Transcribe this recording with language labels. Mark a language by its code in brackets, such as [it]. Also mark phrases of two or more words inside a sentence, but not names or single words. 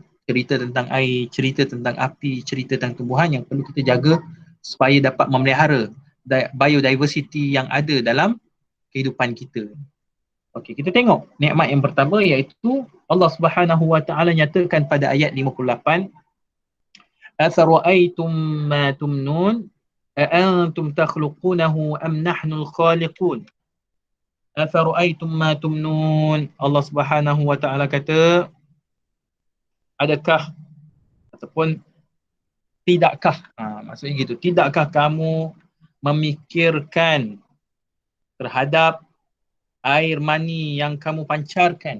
[ms] Cerita tentang air, cerita tentang api, cerita tentang tumbuhan yang perlu kita jaga supaya dapat memelihara biodiversity yang ada dalam kehidupan kita. Okey, kita tengok nikmat yang pertama iaitu Allah [ar] سبحانه وتعالى [ms] nyatakan pada ayat 58, [ar] أفرأيتم ما تمنون أأنتم تخلقونه أم نحن الخالقون. أفرأيتم ما تمنون, [ms] Allah [ar] سبحانه وتعالى [ms] kata, adakah ataupun tidakkah, maksudnya gitu, tidakkah kamu memikirkan terhadap air mani yang kamu pancarkan?